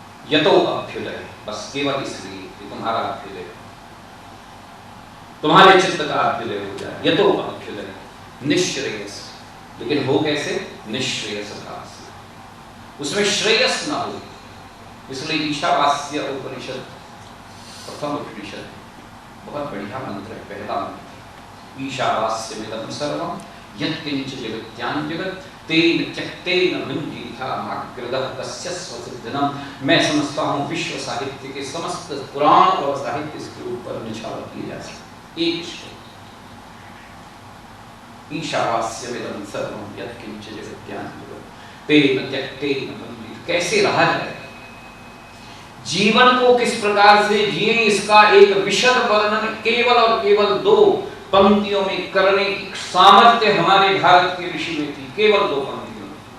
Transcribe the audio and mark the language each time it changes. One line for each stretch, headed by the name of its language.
Hindi: यतो अभ्युदय, बस केवल इसलिए कि तुम्हारा अभ्युदय, तुम्हारे चित्त का अभ्युदय हो जाए।
Sanskrit: यतो अभ्युदय निश्रेयस,
Hindi: लेकिन हो कैसे? निश्रेयस का, उसमें श्रेयस ना हो। इसलिए ईशावास्य उपनिषद प्रथम उपनिषद, बहुत बढ़िया मंत्र है, पहला मंत्र।
Sanskrit: ईशावास्यमिदं सर्वं यत्किंच जगत्यां जगत् तेन त्यक्तेन भुञ्जीथामग्रदः तस्य स्वसिद्धनम्।
Hindi: मैं समझता हूँ विश्व साहित्य के समस्त पुराण और साहित्य इसके ऊपर निछावर किए जा सकते। एक श्लोक,
Sanskrit: ईशावास्यमिदं सर्वं यत्किंच जगत्यां जगत् तेन त्यक्तेन भुञ्जीथ।
Hindi: कैसे रहा जाए, जीवन को किस प्रकार से जिए, इसका एक विशद वर्णन केवल और केवल 2 पंक्तियों में करने की सामर्थ्य हमारे भारत के ऋषि में थी, केवल 2 पंक्तियों में।